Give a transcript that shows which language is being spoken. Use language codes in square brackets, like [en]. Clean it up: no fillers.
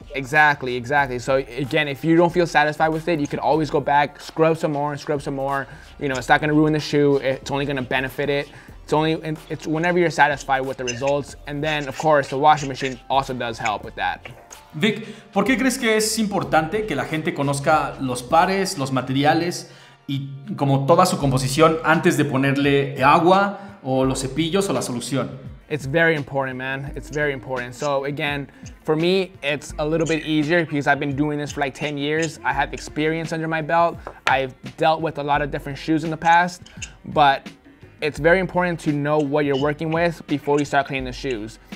[en] Exactly. So again, if you don't feel satisfied with it, you can always go back, scrub some more. You know, it's not gonna ruin the shoe, it's only gonna benefit it. It's whenever you're satisfied with the results. And then, of course, the washing machine also does help with that. [es] Vic, ¿por qué crees que es importante que la gente conozca los pares, los materiales y como toda su composición antes de ponerle agua o los cepillos o la solución? [en] It's very important, man. It's very important. So again, for me, it's a little bit easier because I've been doing this for like 10 years. I have experience under my belt. I've dealt with a lot of different shoes in the past, but it's very important to know what you're working with before you start cleaning the shoes.